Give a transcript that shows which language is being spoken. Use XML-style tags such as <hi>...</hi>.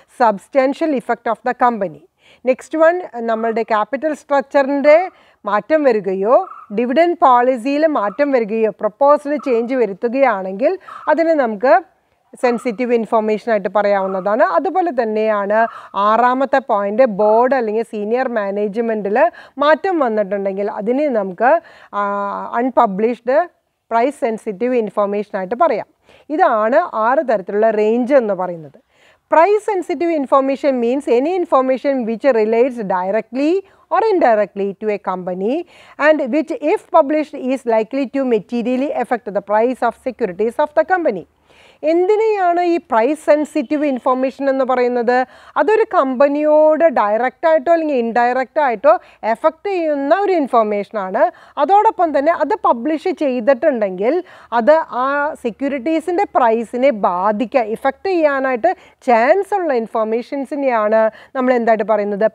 <en>Substantial effect of the company.</en> <ml>Next one, നമ്മളുടെ capital സ്ട്രക്ചറിൻ്റെ മാറ്റം വരികയോ ഡിവിഡൻഡ് പോളിസിയിൽ മാറ്റം വരികയോ പ്രപ്പോസ്ഡ് ചേഞ്ച് വരുത്തുകയാണെങ്കിൽ അതിനെ നമുക്ക് സെൻസിറ്റീവ് ഇൻഫോർമേഷനായിട്ട് പറയാവുന്നതാണ്. അതുപോലെ തന്നെയാണ് 6ാമത്തെ പോയിൻ്റ്, ബോർഡ് അല്ലെങ്കിൽ സീനിയർ മാനേജ്മെൻറ്റിൽ മാറ്റം വന്നിട്ടുണ്ടെങ്കിൽ അതിനെ നമുക്ക് അൺപബ്ലിഷ്ഡ് പ്രൈസ് സെൻസിറ്റീവ് ഇൻഫോർമേഷനായിട്ട് പറയാം. ഇതാണ് 6 തരത്തിലുള്ള റേഞ്ച് എന്ന് പറയുന്നത്.</ml> <en>Price sensitive information means any information which relates directly or indirectly to a company and which if published is likely to materially affect the price of securities of the company.</en> <ml>എന്തിനെയാണ് ഈ price sensitive information എന്ന് പറയുന്നത്? അതൊരു കമ്പനിയോട് ഡയറക്റ്റായിട്ടോ അല്ലെങ്കിൽ ഇൻഡയറക്റ്റായിട്ടോ effect ചെയ്യുന്ന ഒരു ഇൻഫോർമേഷനാണ്. അതോടൊപ്പം തന്നെ അത് പബ്ലിഷ് ചെയ്തിട്ടുണ്ടെങ്കിൽ അത് ആ സെക്യൂരിറ്റീസിൻ്റെ പ്രൈസിനെ ബാധിക്കുക, ഇഫക്റ്റ് ചെയ്യാനായിട്ട് ചാൻസ് ഉള്ള ഇൻഫോർമേഷൻസിനെയാണ് നമ്മൾ എന്തായിട്ട് പറയുന്നത്?</ml>